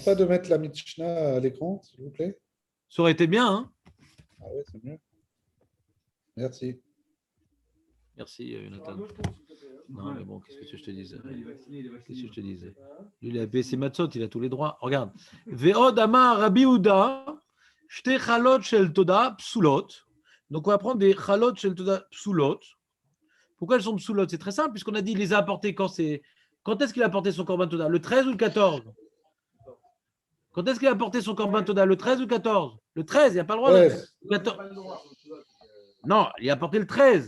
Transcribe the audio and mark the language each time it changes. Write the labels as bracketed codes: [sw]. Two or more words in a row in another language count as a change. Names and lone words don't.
[fr] pas de mettre la Mishnah à l'écran, s'il vous plaît. Ça aurait été bien, hein? Ah ouais, c'est mieux. Merci. Merci, Jonathan. Non, mais bon, qu'est-ce que je te disais? Il est vacciné, il est vacciné. Qu'est-ce que je te disais? Lui, il a baissé Matzot, il a tous les droits. Regarde. [he] ועוד אמר רבי יהודה שתי חלות של תודה פסולות. [fr] Donc, on va prendre des [he] חלות של תודה פסולות. [fr] Pourquoi elles sont psulot? C'est très simple, puisqu'on a dit il les a apportés quand c'est. Quand est-ce qu'il a apporté son [he] קרבן תודה? [fr] Le 13 ou le 14? Quand est-ce qu'il a apporté son [he] קרבן תודה? [fr] Le 13 ou le 14? Le 13, il n'y a pas le droit. Ouais. Le 14. Non, il a apporté le 13.